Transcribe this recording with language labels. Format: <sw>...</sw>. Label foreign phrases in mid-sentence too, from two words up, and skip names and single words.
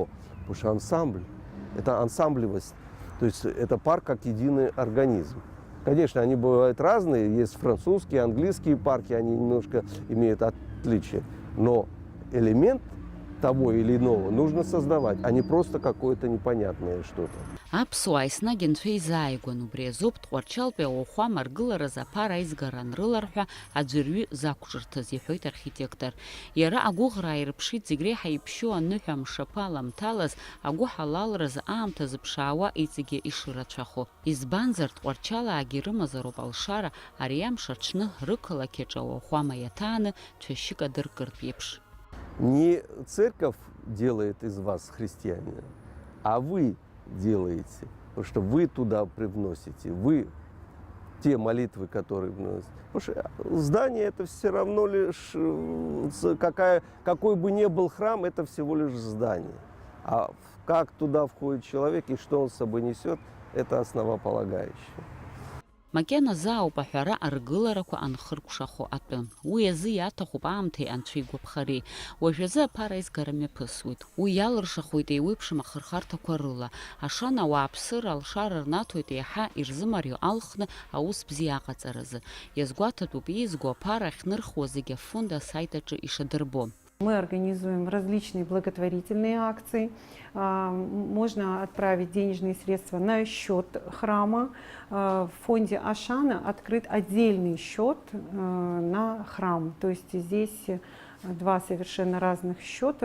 <ru>Потому что ансамбль, это ансамблевость. То есть это парк как единый организм. Конечно, они бывают разные. Есть французские, английские парки, они немножко имеют отличия. Но элемент того или иного нужно создавать, а не просто какое-то непонятное что-то.</ru> <ab>Аԥсуаа еснагь анцәа изааигәан, убри азоуп Тҟәарчалтәи ауахәа маргылараз аԥара аизгаран рылар ҳәа аӡәырҩы закәҿырҭаз, иҳәоит архитектор. Иара агәыӷра ааирԥшит зегь реиҳа иԥшьоу аныҳәа мшаԥы аламҭалаз агәы ҳалалраз аамҭа зыԥшаауа иҵегьы ишырацәахо. Избанзар Тҟәарчалаагьы ирымазароуп алшара ари амш аҽны рықалақь аҿы ауахәама иаҭааны цәашьык адыркыртә еиԥш.</ab> <ru>Не церковь делает из вас христианина, а вы делаете, потому что вы туда привносите, вы те молитвы, которые вносите. Потому что здание это все равно лишь, какой бы ни был храм, это всего лишь здание. А как туда входит человек и что он с собой несет, это основополагающее.</ru> <ab>Макьана зауп аҳәара аргыларақәа анхыркәшахо атәы. Уи азы иаҭахуп аамҭеи анцәа игәаԥхареи. Уажәазы аԥара аизгара мҩаԥысуеит. Уи иалыршахуеит еиуеиԥшым ахырхарҭақәа рыла. Ашан ауааԥсыра алшара рнаҭоит еиҳа ирзымарио алхны аус бзиа аҟаҵаразы. Иазгәаҭатәуп иеизго аԥара ахьнырхуа зегьы афонд асайт аҿы ишадырбо.</ab> <ru>Мы организуем различные благотворительные акции. Можно отправить денежные средства на счет храма. В фонде Ашана открыт отдельный счет на храм. То есть здесь два совершенно разных счета.</ru>